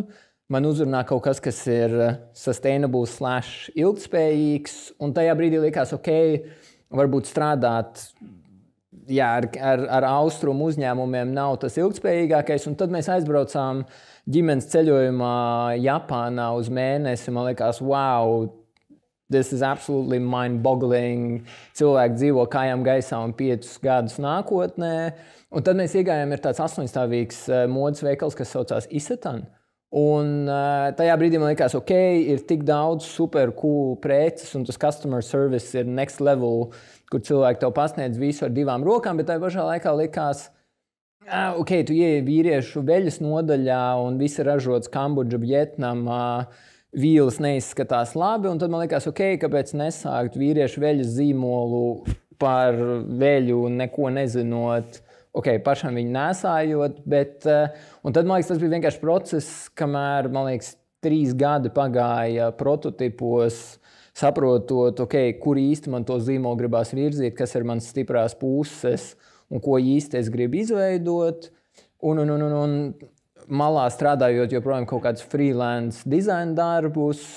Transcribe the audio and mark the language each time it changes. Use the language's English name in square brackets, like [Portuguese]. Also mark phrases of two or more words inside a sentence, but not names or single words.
[Latvian] Man uzrunā kaut kas, kas ir sustainable / ilgtspējīgs. Un tajā brīdī likās, varbūt strādāt ar austrumu uzņēmumiem nav tas ilgtspējīgākais. Un tad mēs aizbraucām ģimenes ceļojumā Japānā uz mēnesi. Man likās, [English] wow! This is absolutely mind-boggling. [Latvian] Cilvēki dzīvo kājām gaisā un 5 gadus nākotnē. Un tad mēs iegājām ir tāds 8-stāvīgs modes veikals, kas saucās Isetan. Un tajā brīdī man likās, ir tik daudz [English] super cool [Latvian] preces, un tas [English] customer service [Latvian] ir [English] next level, [Latvian] kur cilvēki tev pasniedz visu ar 2 rokām, bet tajā pašā laikā likās, tu ieej vīriešu veļas nodaļā, un viss ir ražots Kambodža, Vietnamā, vīles neizskatās labi, un tad man likās, kāpēc nesākt vīriešu veļas zīmolu par veļu, neko nezinot, pašam viņu nesājot, bet, un tad, man liekas, tas bija vienkārši process, kamēr, man liekas, 3 gadi pagāja prototipos, saprotot, kur īsti man to zīmolu gribās virzīt, kas ir mans stiprās puses, un ko īsti es gribu izveidot, un malā strādājot joprojām kaut kādus freelance dizaina darbus.